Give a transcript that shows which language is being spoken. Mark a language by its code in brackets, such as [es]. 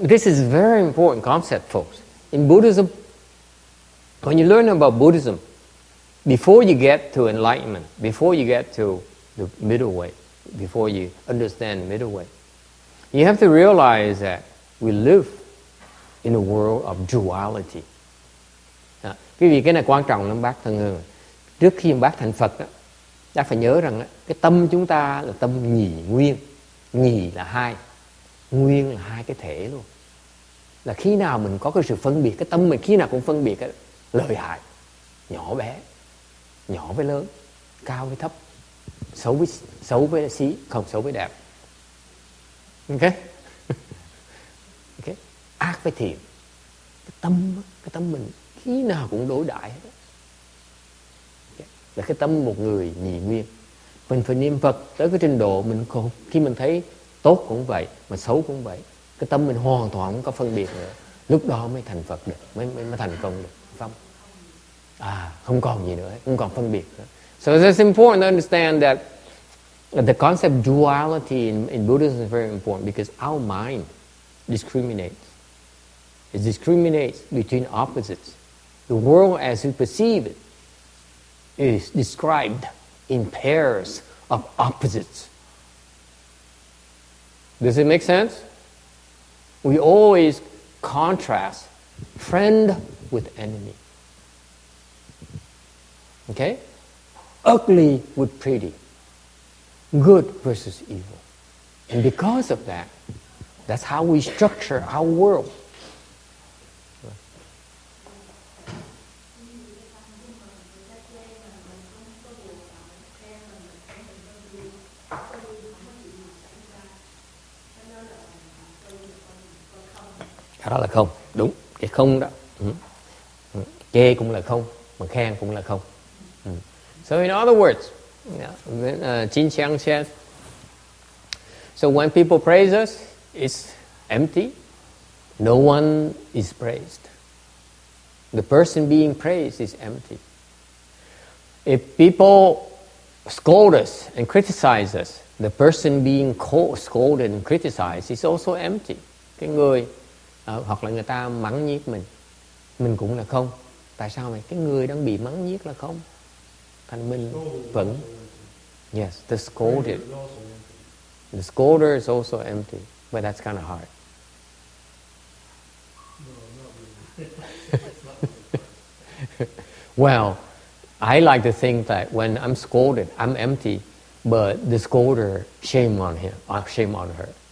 [en] This is a very important concept, folks. In Buddhism, when you learn about Buddhism, before you get to enlightenment, before you get to the middle way, before you understand the middle way, you have to realize that we live in a world of duality. [vi] Cái vì cái này quan trọng lắm bác thân hương. Trước khi bác thành Phật đó, bác phải nhớ rằng cái tâm chúng ta là tâm nhì nguyên. Nhì là hai, nguyên là hai cái thể luôn. Là khi nào mình có cái sự phân biệt, cái tâm mình khi nào cũng phân biệt cái lợi hại, nhỏ bé, nhỏ với lớn, cao với thấp, xấu với xí, không xấu với đẹp. Okay? Okay? Ác với thiện. Cái tâm mình khi nào cũng đối đãi hết. Okay? Là cái tâm một người nhì nguyên. Mình phải niệm Phật tới cái trình độ mình còn, khi mình thấy tốt cũng vậy, mà xấu cũng vậy, cái tâm mình hoàn toàn không có phân biệt nữa. Lúc đó mới thành Phật được, mới thành công được. Không? Không còn gì nữa, không còn phân biệt nữa. [en] So it's important to understand that the concept duality in Buddhism is very important because our mind discriminates. It discriminates between opposites. The world as we perceive it is described in pairs of opposites. Does it make sense? We always contrast friend with enemy. Okay? Ugly with pretty. Good versus evil. And because of that, that's how we structure our world. [vi] Đó là không, đúng, cái không đó. Chê cũng là không, mà khen cũng là không. [en] So in other words, Jin Chiang said, so when people praise us, it's empty. No one is praised. The person being praised is empty. If people scold us and criticize us, the person being scolded and criticized is also empty. [vi] Cái người hoặc là người ta mắng nhiếc mình cũng là không. Tại sao vậy? Cái người đang bị mắng nhiếc là không. Thành mình vẫn. [en] Yes, the scolded. The scolder is also empty, but that's kind of hard. Well, I like to think that when I'm scolded, I'm empty, but the scolder, shame on him, or shame on her.